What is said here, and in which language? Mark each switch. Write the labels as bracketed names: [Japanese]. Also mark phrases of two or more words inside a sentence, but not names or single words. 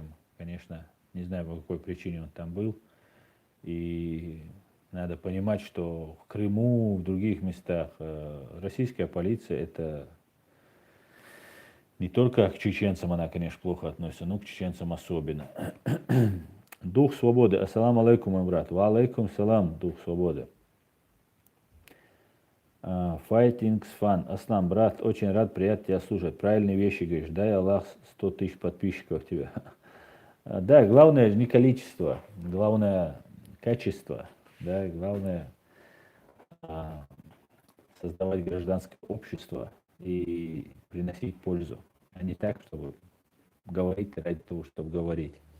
[Russian] Конечно, не знаю, по какой причине он там был. И надо понимать, что в Крыму, в других местах российская полиция — это не только к чеченцам она, конечно, плохо относится, но к чеченцам особенно. Дух свободы. [Arabic] السلام عليكم, [Russian] мой брат. [Arabic] وعليكم السلام, [Russian] дух свободы. Fighting Fun. Аслам, брат, очень рад, приятно тебя слушать. Правильные вещи говоришь. Дай Аллах 100 тысяч подписчиков тебе. Да, главное не количество, главное качество. Да, главное создавать гражданское общество и приносить пользу, а не так, чтобы говорить ради того, чтобы говорить.